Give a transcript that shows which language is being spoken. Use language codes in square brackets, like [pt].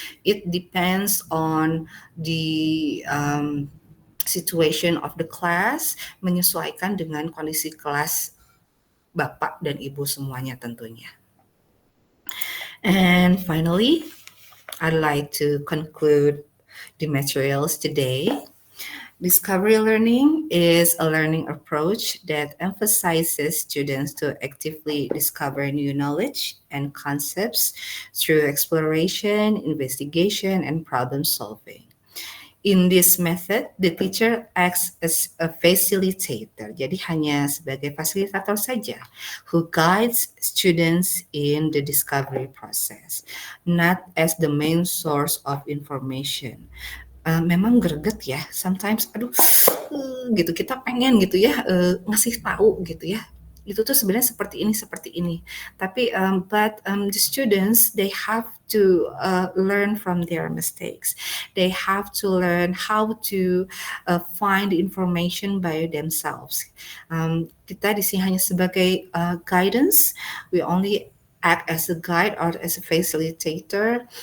[en] It depends on the situation of the class, [id] menyesuaikan dengan kondisi kelas Bapak dan Ibu semuanya tentunya. [en] And finally, I'd like to conclude the materials today. Discovery learning is a learning approach that emphasizes students to actively discover new knowledge and concepts through exploration, investigation, and problem solving. In this method, the teacher acts as a facilitator, [id] jadi hanya sebagai fasilitator saja, [en] who guides students in the discovery process, not as the main source of information. [id] Memang greget ya, [en] sometimes [id] aduh gitu kita pengen gitu ya ngasih tahu gitu ya. Itu tuh sebenarnya seperti ini. Tapi [en] but the students they have to learn from their mistakes. They have to learn how to find information by themselves. [id] Kita di sini hanya sebagai guidance. [en] We only act as a guide or as a facilitator.